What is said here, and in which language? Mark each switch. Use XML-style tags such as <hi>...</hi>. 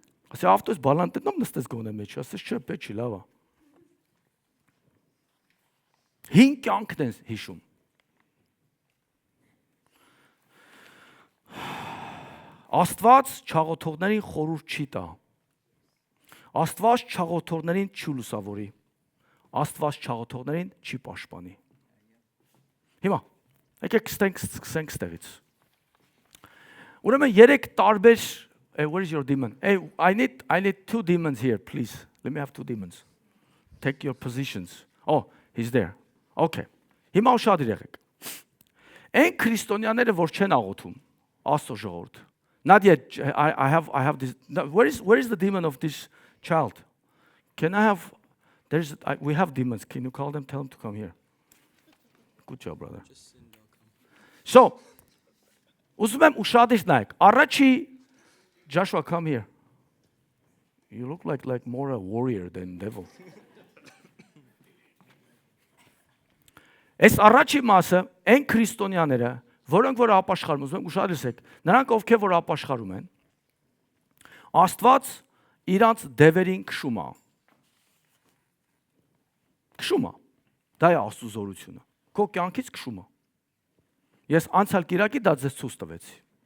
<hy>Ասի ավտոս բալանտենում նստես գոնե մեջ, ասես չէ, պետք չի լավ է։ Հին կյանքն են հիշում։ Աստված չաղոթողներին խորհուրդ չի տա։ Աստված չաղոթողներին չի լուսավորի։ Աստված չաղոթողներին չի պաշտպանի։ Հիմա, եկեք սկսենք ստեղից։ Ուրեմն 3 տարբեր,</hy> <en>where is your demon? I need 2 demons here, please. Let me have 2 demons. Take your positions. Oh, he's there. Okay.</en> <hy>Հիմա ուշադիր եղեք։ Այն քրիստոնյաները, որ չեն աղոթում, Աստծո ժողովուրդ.</hy> <en>Not yet. I have this. Where is the demon of this child? Can I have? We have demons. Can you call them? Tell them to come here. Good job, brother.</en> <hy>So, ուզում եմ ուշադիր նայեք։ Առաջի Joshua,</hy> <en>come here. You look like more a warrior than devil.</en> <hy>Այս առաջի մասը այն քրիստոնյաները, որոնք որ ապաշխարում, ուզում եմ ուշադրեք, նրանք ովքեր որ ապաշխարում են, Աստված իրանց դևերին քշում է։ Քշում է։ Դա է Աստծո զորությունը։ Քո կյանքից քշում է։ Ես անցյալ կիրակի դա ձեզ ցույց տվեցի։</hy>